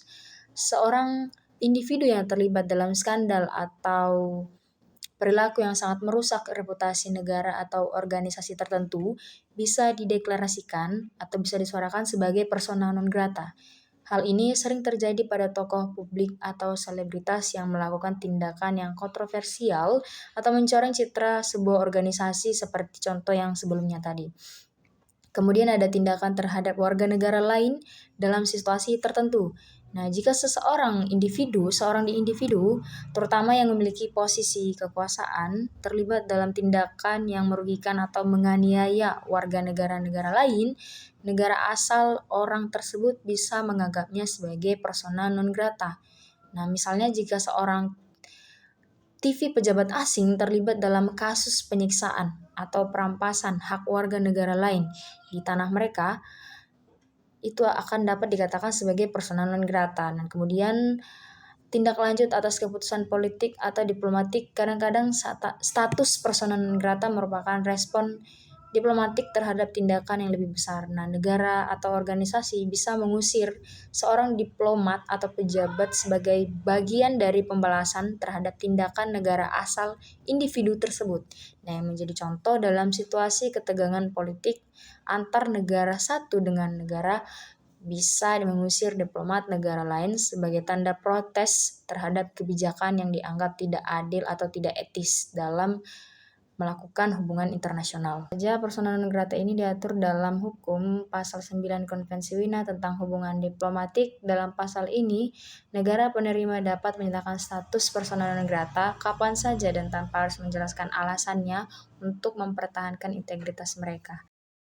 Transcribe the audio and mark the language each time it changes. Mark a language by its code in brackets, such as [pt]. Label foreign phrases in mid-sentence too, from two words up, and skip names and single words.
[id] Seorang individu yang terlibat dalam skandal atau perilaku yang sangat merusak reputasi negara atau organisasi tertentu bisa dideklarasikan atau bisa disuarakan sebagai [la] persona non grata. [id] Hal ini sering terjadi pada tokoh publik atau selebritas yang melakukan tindakan yang kontroversial atau mencoreng citra sebuah organisasi seperti contoh yang sebelumnya tadi. Kemudian ada tindakan terhadap warga negara lain dalam situasi tertentu. Nah, jika seorang individu, terutama yang memiliki posisi kekuasaan, terlibat dalam tindakan yang merugikan atau menganiaya warga negara-negara lain, negara asal orang tersebut bisa menganggapnya sebagai [la] persona non grata. [id] Nah, misalnya jika seorang TV pejabat asing terlibat dalam kasus penyiksaan atau perampasan hak warga negara lain di tanah mereka, itu akan dapat dikatakan sebagai [la] persona non grata. [id] Dan kemudian tindak lanjut atas keputusan politik atau diplomatik. Kadang-kadang status [la] persona non grata [id] merupakan respon diplomatik terhadap tindakan yang lebih besar. Nah, negara atau organisasi bisa mengusir seorang diplomat atau pejabat sebagai bagian dari pembalasan terhadap tindakan negara asal individu tersebut. Nah, yang menjadi contoh dalam situasi ketegangan politik antar negara satu dengan negara, bisa mengusir diplomat negara lain sebagai tanda protes terhadap kebijakan yang dianggap tidak adil atau tidak etis dalam melakukan hubungan internasional. [la] Persona non grata [id] ini diatur dalam hukum pasal 9 Konvensi Wina tentang hubungan diplomatik. Dalam pasal ini, negara penerima dapat menyatakan status [la] persona non grata [id] kapan saja dan tanpa harus menjelaskan alasannya untuk mempertahankan integritas mereka.